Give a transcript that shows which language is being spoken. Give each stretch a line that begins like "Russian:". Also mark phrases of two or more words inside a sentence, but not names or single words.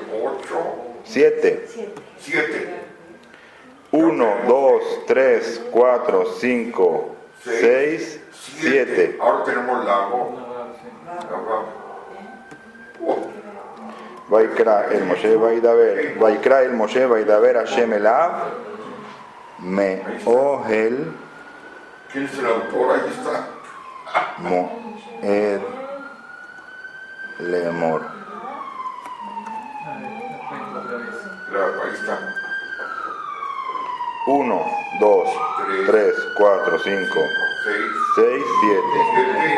Spanish: 7. 7. 1, 2, 3, 4, 5, 6, 7. Ahora tenemos la voz.
Hebrew: ויקרא אל משה וידבר. ויקרא אל משה וידבר השם אליו. מ אהל.
Spanish: ¿Quién es el autor? Ahí está.
Hebrew: מועד לאמר.
Spanish: Ahí está. 1, 2, 3, 4, 5, 6, 7.